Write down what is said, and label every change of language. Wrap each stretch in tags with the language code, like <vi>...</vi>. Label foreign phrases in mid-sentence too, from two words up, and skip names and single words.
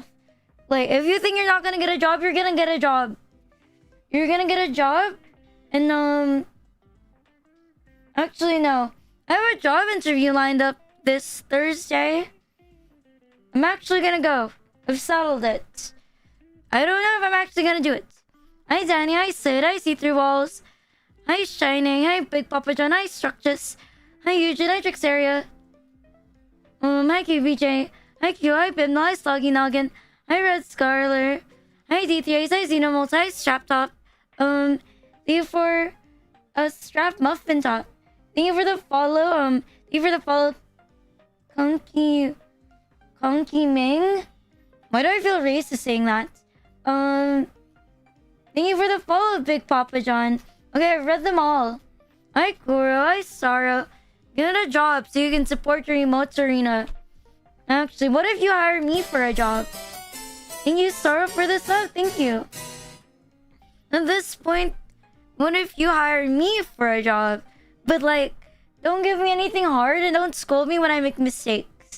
<en>Like, if you think you're not gonna get a job, you're gonna get a job. You're gonna get a job. And actually no. I have a job interview lined up this Thursday. I'm actually gonna go. I've settled it. I don't know if I'm actually gonna do it. Hi Danny, hi Sid, hi See-Through Walls. Hi Shining, hi Big Papa John, hi Structus. Hi Eugene, hi Trixaria. Hi QBJ. Hi Q, hi Bimno, hi Sloggy Noggin. Hi Red Scarler. Hi D3Ace, hi Xenomolts, hi Strap Top. Thank you for a Strap Muffin Top. Thank you for the follow. Thank you for the follow. Conky Ming. Why do I feel racist saying that? Thank you for the follow, Big Papa John. Okay, I've read them all. Hi Kuro, hi Sorrow. Get a job so you can support your emotes arena. Actually, what if you hire me for a job? Thank you, Sorrow, for the sub. Thank you. At this point, what if you hire me for a job? But like, don't give me anything hard and don't scold me when I make mistakes.</en>